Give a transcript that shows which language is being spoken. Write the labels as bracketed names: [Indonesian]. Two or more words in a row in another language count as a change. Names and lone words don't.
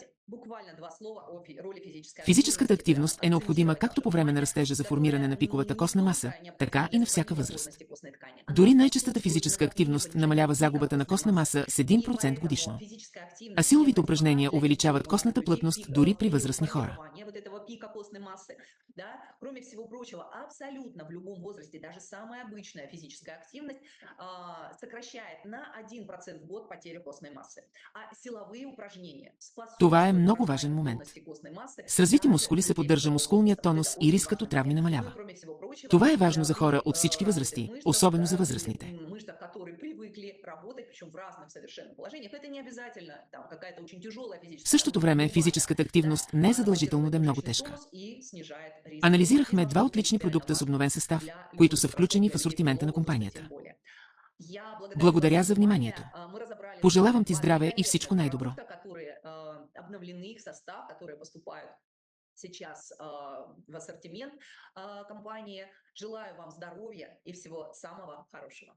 [Bulgarian] Физическата активност е необходима както по време на растежа за формиране на пиковата костна маса, така и на всяка възраст. Дори най-честата физическа активност намалява загубата на костна маса с 1% годишно. А силовите упражнения увеличават костната плътност дори при възрастни хора. [Russian] Кроме всего прочего, абсолютно в любом возрасте, даже самая обычная физическая активность сокращает на 1% в год потерю костной массы. А силовые упражнения способствуют... [Bulgarian] Това е много важен момент. С развити мускули се поддържа мускулният тонус и рискът от травми намалява. Това е важно за хора от всички възрасти, особено за възрастните. В същото време физическата активност не е задължително да е много тежка. Анализирахме два отлични продукта с обновен състав, които са включени в асортимента на компанията. Благодаря за вниманието. Пожелавам ти здраве и всичко най-добро. [Russian] Сейчас в ассортимент компании. Желаю вам здоровья и всего самого хорошего.